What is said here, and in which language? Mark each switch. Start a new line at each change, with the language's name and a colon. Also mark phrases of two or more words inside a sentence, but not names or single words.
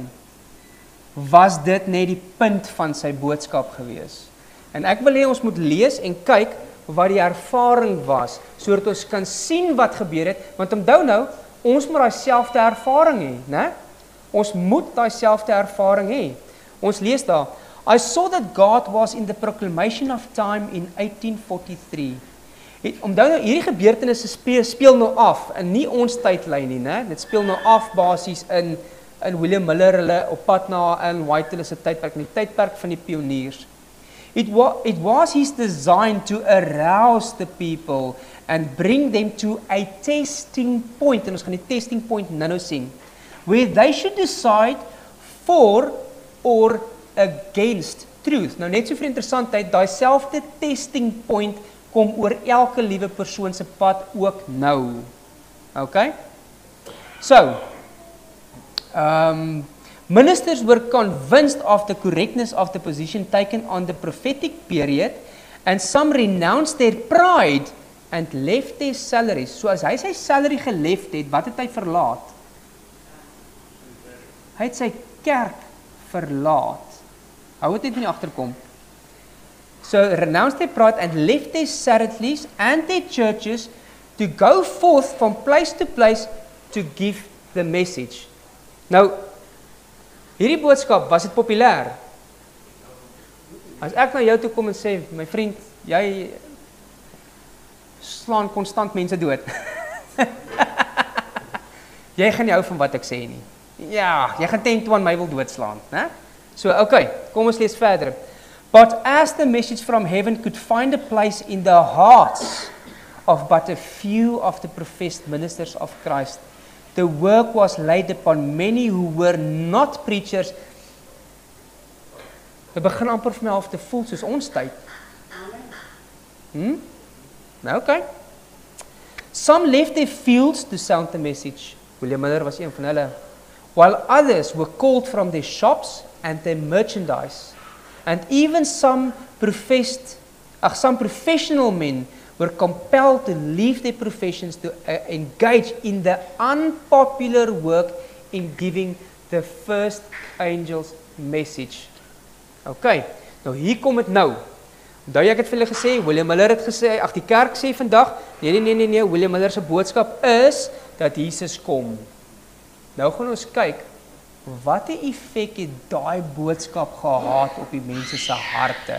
Afrikaans: Was dit net die punt van sy boodskap gewees. En ek wil hê ons moet lees en kyk wat die ervaring was, sodat ons kan sien wat gebeur het, want onthou nou, ons moet daai selfde ervaring hê, né? Ons moet daai selfde ervaring hê. Ons lees daar,
English: I saw that God was in the proclamation of time in 1843.
Afrikaans: Onthou nou, hierdie gebeurtenisse speel nou af, in nie ons tydlyn nie, né? Dit speel nou af basies in William Miller, hulle op pad na Ellen White, hulle se tydperk, in die tydperk van die pioniers.
English: It was his design to arouse the people and bring them to a testing point,
Afrikaans: en ons gaan die
English: testing point
Afrikaans: nou sien,
English: where they should decide for or against truth.
Afrikaans: Nou net so vir interessantheid, daai selfde
English: testing point
Afrikaans: kom oor elke liewe persoon se pad ook nou. Okay?
English: So, ministers were convinced of the correctness of the position taken on the prophetic period, and some renounced their pride and left their salaries.
Afrikaans: So as hy sy salary geleft het, wat het hy verlaat? Hy het sy kerk verlaat. Hou dit net in die agterkom.
English: So renounced their pride and left their salaries and their churches to go forth from place to place to give the message.
Afrikaans: Nou, hierdie boodskap, was dit populêr? As ek na jou toe kom en sê, my vriend, jy slaan konstant mense dood. Jy gaan nie hou van wat ek sê nie. Ja, jy gaan teen toe aan my wil doodslaan, né? So, okay, kom ons lees verder.
English: But as the message from heaven could find a place in the hearts of but a few of the professed ministers of Christ, the work was laid upon many who were not preachers.
Afrikaans: Dit begin amper vir my half te voel soos ons tyd. Nou, okay.
English: Some left their fields to sound the message.
Afrikaans: William Miller was een van hulle.
English: While others were called from their shops and their merchandise. And even some professional men were compelled to leave their professions to engage in the unpopular work in giving the first angel's message.
Afrikaans: Okay, nou hier kom dit nou. Onthou ek het vir julle gesê, William Miller het gesê, die kerk sê vandag, nee, William Miller se boodskap is dat Jesus kom. Nou gaan ons kyk, wat 'n effek het daai boodskap gehad op die mense se harte.